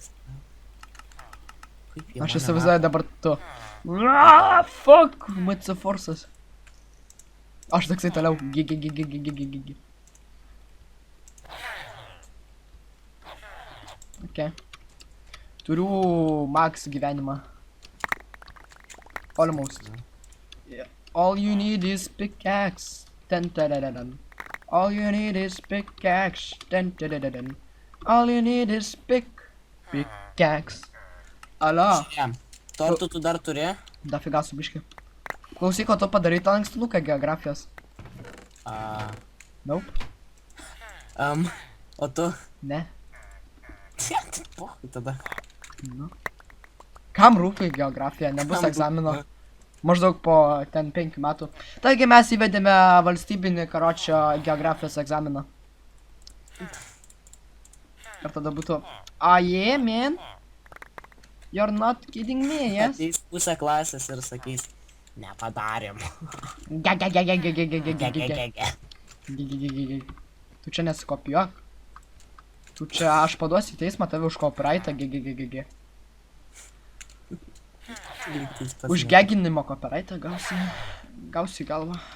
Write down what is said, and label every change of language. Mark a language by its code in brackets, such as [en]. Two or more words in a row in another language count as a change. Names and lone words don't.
[lt] Aš įsivaizduoju dabar tu. Fuck, MC Forces. Aš toksai toliau. Ge. Ok. Turiu max gyvenimą. [en] Almost. Yeah. All you need is pickaxe. All you need is pickaxe. All you need is pickaxe. [lt] Alio. Tortų tu dar turi? Dafiga su biški. Klausyk, o tu padarai tą lankstinuką geografijos? Nope. O tu? Ne. Pohui tada. Nu. Kam rūpi geografija? Nebus egzamino. Maždaug po ten 5 metų. Taigi mes įvedėme valstybinį karočio geografijos egzaminą. Ir tada būtų... [en] Yeah, man. You're not kidding me, yes? [lt] Ateis pusę klasės ir sakys, nepadarėm. Tu čia nesikopijuok. Tu čia aš paduosiu į teismą tave už copyrightą. Už geginimo copyrightą gausi galvą.